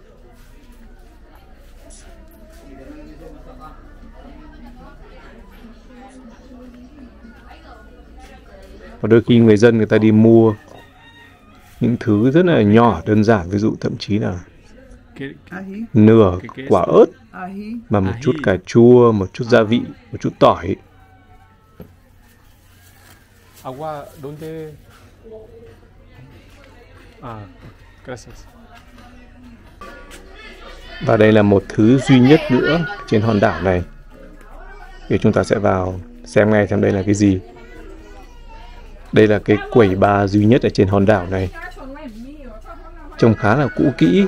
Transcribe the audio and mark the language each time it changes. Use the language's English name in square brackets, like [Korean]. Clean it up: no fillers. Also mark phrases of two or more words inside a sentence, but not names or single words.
[Vietnamese] Và đôi khi người dân người ta đi mua những thứ rất là nhỏ, đơn giản. Ví dụ thậm chí là nửa quả ớt và một chút cà chua, một chút gia vị, một chút tỏi. [Spanish] Agua, ¿dónde Gracias. [Vietnamese] Và đây là một thứ duy nhất nữa trên hòn đảo này. Thì chúng ta sẽ vào xem ngay xem đây là cái gì. Đây là cái quầy bar duy nhất ở trên hòn đảo này. Trông khá là cũ kỹ.